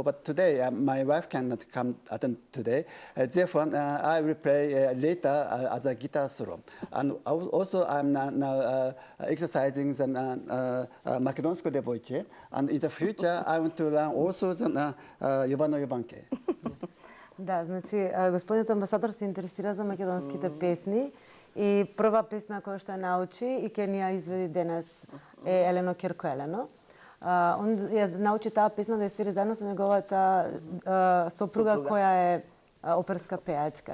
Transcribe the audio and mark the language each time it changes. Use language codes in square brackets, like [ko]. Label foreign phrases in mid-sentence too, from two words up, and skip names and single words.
[en] But today, my wife cannot come attend today. Therefore, I will play later as a guitar solo. And also, I'm now exercising the Macedonsko devojče. And in the future, I want to learn also the Jovano Jovanke. [mk] Да, значи, господинот амбасадор се интересира за македонските песни. И прва песна која што ја научи и ќе ни ја изведи денес е Елено Керко Елено. Он ја научи таа песна да ја свири заедно со неговата сопруга која е оперска пејачка.